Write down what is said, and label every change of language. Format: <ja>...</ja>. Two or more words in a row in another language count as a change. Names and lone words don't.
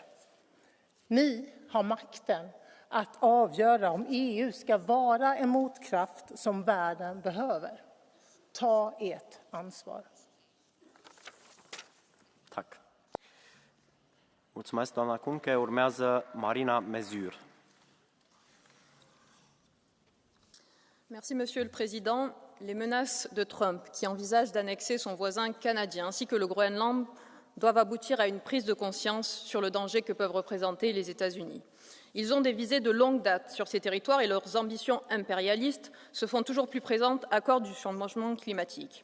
<sv>Ni har makten att avgöra om EU ska vara en motkraft som världen behöver. Ta ert ansvar. Tack.</sv> <ro>Mulțumesc, doamna Kuhnke. Urmează Marina Mezur.</ro> <fr>Merci, Monsieur le Président. Les menaces de Trump, qui envisage d'annexer son voisin canadien, ainsi que le Groenland, doivent aboutir à une prise de conscience sur le danger que peuvent représenter les États-Unis. Ils ont des visées de longue date sur ces territoires et leurs ambitions impérialistes se font toujours plus présentes à cause du changement climatique.</fr>